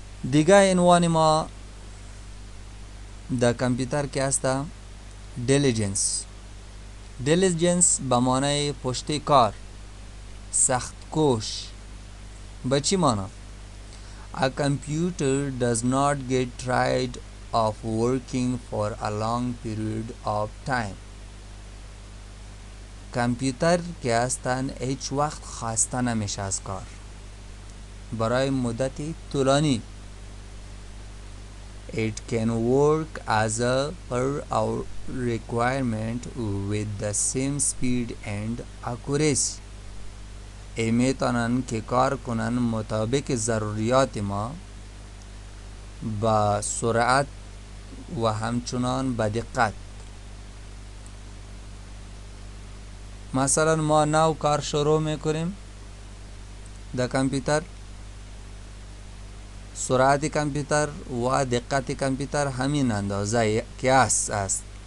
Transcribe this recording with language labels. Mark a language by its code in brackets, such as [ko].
[fa] دیگه عنوان ما در کامپیوتر که هست دیلیجنس. دیلیجنس به معنی پشت کار، سخت کوش. به چی معنی؟ [en] A computer does not get tired of working for a long period of time. [fa] کامپیوتر که هستن هیچ وقت خسته نمیشه از کار برای مدت طولانی. [en] It can work as a per hour requirement with the same speed and accuracy. [fa] میتونن که کار کنن مطابق ضروریات ما با سرعت و همچنان با دقت. مثلا ما نو کار شروع میکنیم در کامپیوتر، سرعت کامپیوتر و دقت کامپیوتر همین اندازه که است.